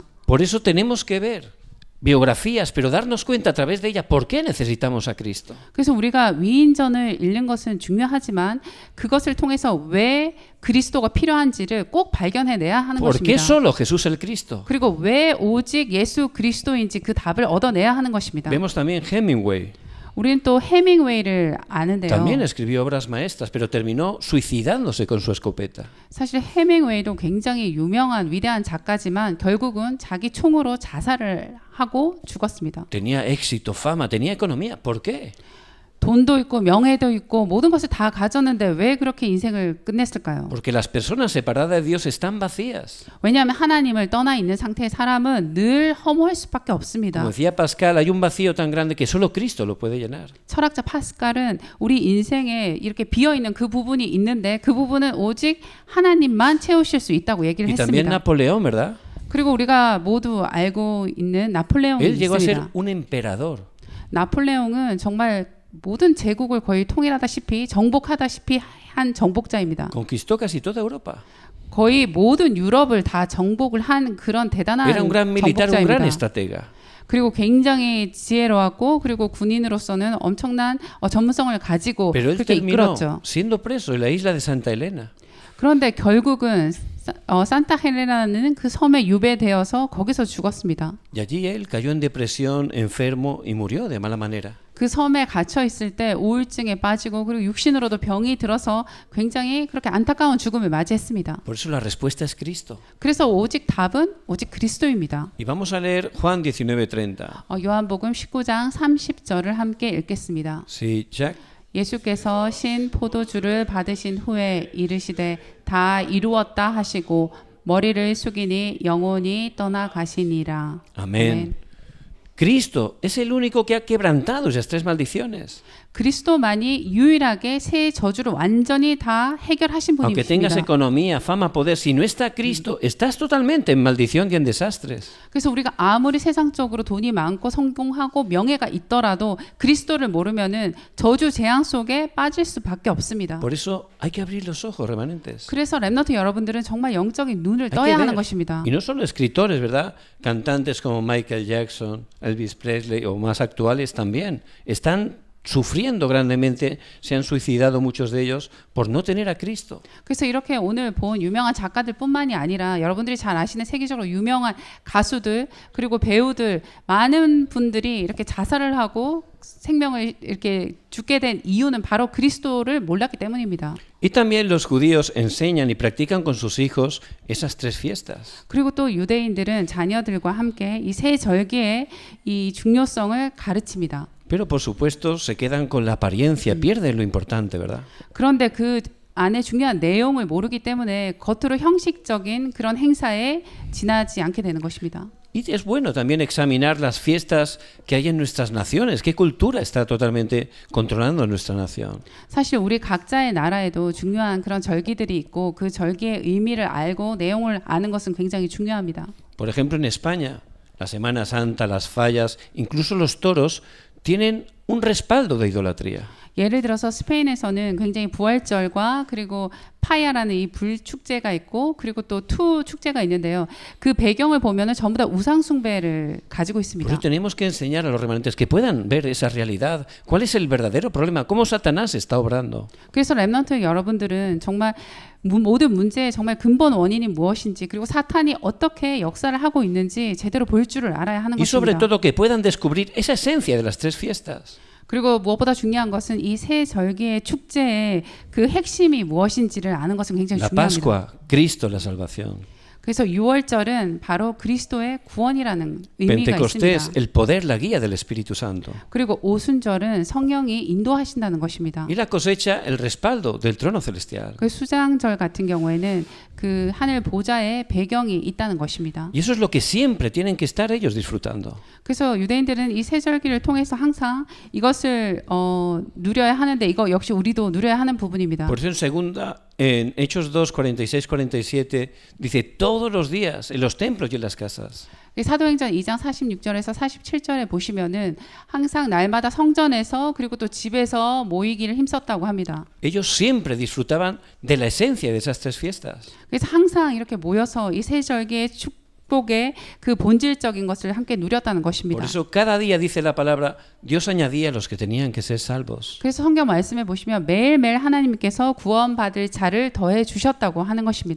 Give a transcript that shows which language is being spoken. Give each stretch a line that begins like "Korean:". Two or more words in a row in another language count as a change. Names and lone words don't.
Spanish: Por eso tenemos que ver biografías, pero darnos cuenta a través de ella por qué necesitamos a Cristo.
Korean: 그래서 우리가 위인전을 읽는 것은 중요하지만 그것을 통해서 왜 그리스도가 필요한지를 꼭 발견해내야 하는
Spanish: ¿Por qué
Korean: 것입니다.
Spanish: solo Jesús el Cristo?
Korean: 그리고 왜 오직 예수 그리스도인지 그 답을 얻어내야 하는 것입니다.
Spanish: Vemos también Hemingway.
Korean: 우리는 또 해밍웨이를 아는데요.
Spanish: También escribió obras maestras, pero terminó suicidándose con su escopeta.
Korean: 사실 해밍웨이도 굉장히 유명한 위대한 작가지만 결국은 자기 총으로 자살을 하고 죽었습니다.
Spanish: Tenía éxito, fama, tenía economía. ¿Por qué?
Korean: 돈도 있고 명예도 있고 모든 것을 다 가졌는데 왜 그렇게 인생을 끝냈을까요?
Spanish: Porque las personas separadas de Dios están vacías.
Korean: 왜냐하면 하나님을 떠나 있는 상태의 사람은 늘 허무할 수밖에 없습니다.
Spanish: Como decía Pascal, hay un vacío tan grande que solo Cristo lo puede llenar.
Korean: 철학자 파스칼은 우리 인생에 이렇게 비어있는 그 부분이 있는데 그 부분은 오직 하나님만 채우실 수 있다고 얘기를
Spanish: Y también
Korean: 했습니다.
Spanish: Napoleón, ¿verdad?
Korean: 그리고 우리가 모두 알고 있는 나폴레옹이
Spanish: Él llegó a ser
Korean: 있습니다.
Spanish: un emperador.
Korean: 나폴레옹은 정말 모든 제국을 거의 통일하다시피 정복하다시피 한 정복자입니다.
Spanish: Conquistó casi toda Europa.
Korean: 거의 모든 유럽을 다 정복을 한 그런 대단한
Spanish: Era un gran militar, un gran
Korean: 정복자입니다.
Spanish: estratega.
Korean: 그리고 굉장히 지혜로웠고 그리고 군인으로서는 엄청난 전문성을 가지고
Spanish: Pero él
Korean: 그렇게
Spanish: terminó
Korean: 이끌었죠.
Spanish: siendo preso en la isla de Santa Elena.
Korean: 그런데 결국은 산타 헬레나는 그 섬에 유배되어서 거기서 죽었습니다.
Spanish: Y allí él cayó en depresión, enfermo y murió de mala manera.
Korean: 그 섬에 갇혀 있을 때 우울증에 빠지고 그리고 육신으로도 병이 들어서 굉장히 그렇게 안타까운 죽음을 맞이했습니다.
Spanish: Por eso la respuesta es Cristo.
Korean: 그래서 오직 답은 오직 그리스도입니다.
Spanish: Y vamos a leer Juan 19:30.
Korean: 요한복음 19장 30절을 함께 읽겠습니다. 시작. 예수께서 신 포도주를 받으신 후에 이르시되 다 이루었다 하시고 머리를 숙이니 영혼이 떠나가시니라.
Spanish: Amén. Cristo es el único que ha quebrantado esas tres maldiciones.
Korean: 그리스도만이 유일하게 세 저주를 완전히 다 해결하신
Spanish: Aunque tengas
Korean: 분이십니다.
Spanish: economía, fama, poder, si no está Cristo, estás totalmente en maldición y en desastres.
Korean: 그래서 우리가 아무리 세상적으로 돈이 많고 성공하고 명예가 있더라도 그리스도를 모르면은 저주 재앙 속에 빠질 수밖에 없습니다.
Spanish: Por eso hay que abrir los ojos, remanentes.
Korean: 그래서 렘넌트 여러분들은 정말 영적인 눈을
Spanish: Hay que
Korean: 떠야 하는
Spanish: ver.
Korean: 것입니다.
Spanish: Y no solo escritores, ¿verdad? Cantantes como Michael Jackson, Elvis Presley o más actuales también están sufriendo grandemente, se han suicidado muchos de ellos por no tener a Cristo.
Korean: 그래서 이렇게 오늘 본 유명한 작가들뿐만이 아니라 여러분들이 잘 아시는 세계적으로 유명한 가수들 그리고 배우들 많은 분들이 이렇게 자살을 하고 생명을 이렇게 죽게 된 이유는 바로 그리스도를 몰랐기 때문입니다.
Spanish: Y también los judíos enseñan y practican con sus hijos esas tres fiestas.
Korean: 그리고 또 유대인들은 자녀들과 함께 이 세 절기의 이 중요성을 가르칩니다.
Spanish: Pero por supuesto se quedan con la apariencia, pierden lo importante, ¿verdad?
Korean: 그런데 그 안에 중요한 내용을 모르기 때문에 겉으로 형식적인 그런 행사에 지나지 않게 되는 것입니다.
Spanish: Y es bueno también examinar las fiestas que hay en nuestras naciones, qué cultura está totalmente controlando nuestra nación.
Korean: 사실 우리 각자의 나라에도 중요한 그런 절기들이 있고 그 절기의 의미를 알고 내용을 아는 것은 굉장히 중요합니다.
Spanish: Por ejemplo, en España, la Semana Santa, las fallas, incluso los toros, tienen un respaldo de idolatría.
Korean: 예를 들어서 스페인에서는 굉장히 부활절과 그리고 파야라는 이 불 축제가 있고 그리고 또 투 축제가 있는데요. 그 배경을 보면은 전부 다 우상 숭배를 가지고
Spanish: Por
Korean: 있습니다.
Spanish: eso tenemos que enseñar a los remanentes que puedan ver esa realidad, cuál es el verdadero problema, cómo Satanás está obrando.
Korean: 그래서 렘넌트 여러분들은 정말 모든 문제의 정말 근본 원인이 무엇인지 그리고 사탄이 어떻게 역사를 하고 있는지 제대로 볼 줄을 알아야 하는
Spanish: Y sobre
Korean: 것입니다.
Spanish: todo que puedan descubrir esa esencia de las tres fiestas.
Korean: 그리고 무엇보다 중요한 것은 이 세 절기의 축제의 그 핵심이 무엇인지를 아는 것은 굉장히
Spanish: La
Korean: 중요합니다.
Spanish: Pascua, Cristo, la salvación.
Korean: 그래서 6월절은 바로 그리스도의 구원이라는 의미가
Spanish: Pentecostés,
Korean: 있습니다.
Spanish: el poder, la guía del Espíritu Santo.
Korean: 그리고 오순절은 성령이 인도하신다는 것입니다.
Spanish: Y la cosecha, el respaldo del trono celestial.
Korean: 그 수장절 같은 경우에는 그 하늘 보좌의 배경이 있다는 것입니다.
Spanish: Y eso es lo que siempre tienen que estar ellos disfrutando.
Korean: 그래서 유대인들은 이 세 절기를 통해서 항상 이것을 누려야 하는데 이거 역시 우리도 누려야 하는 부분입니다.
Spanish: Por eso en Hechos 2, 46, 47 dice todos los días en los templos y en las casas.
Korean: 사도행전 2장 46절에서 47절에 보시면은 항상 날마다 성전에서 그리고 또 집에서 모이기를 힘썼다고 합니다.
Spanish: Ellos siempre disfrutaban de la esencia de esas tres fiestas.
Korean: 그래서 항상 이렇게 모여서 이 세 절기의 축복의 그 본질적인 것을 함께 누렸다는 것입니다.
Spanish: Por eso cada día dice la palabra, Dios añadía a los que tenían que ser salvos.
Korean: 그래서 성경 말씀에 보시면 매일매일 하나님께서 구원받을 자를 더해 주셨다고 하는 것입니다.